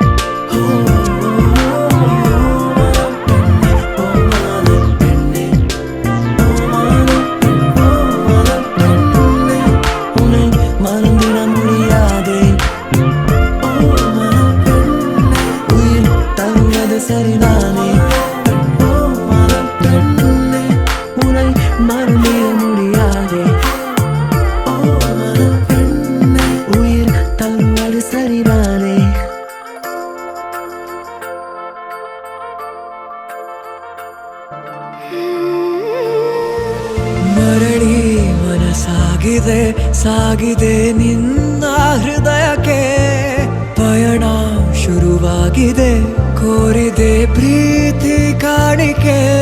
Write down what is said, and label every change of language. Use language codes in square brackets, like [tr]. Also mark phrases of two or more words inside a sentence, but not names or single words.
[ta] பெண்ணே ஓமானம் பெண்ணே உன்னை மறந்திட முடியாதே ஓமானம் பெண்ணே உயிர் தருவது சரிதானே ஓமானம் பெண்ணே உன்னை மறந்திட முடியாதே ஓமானம் பெண்ணே உயிர் தருவது சரிதானே [kn] ಮರಳಿ ಮನಸಾಗಿದೆ ಸಾಗಿದೆ ನಿನ್ನ ಹೃದಯಕ್ಕೆ ಪಯಣ ಶುರುವಾಗಿದೆ ಕೋರಿದೆ ಪ್ರೀತಿ ಕಾಣಿಕೆ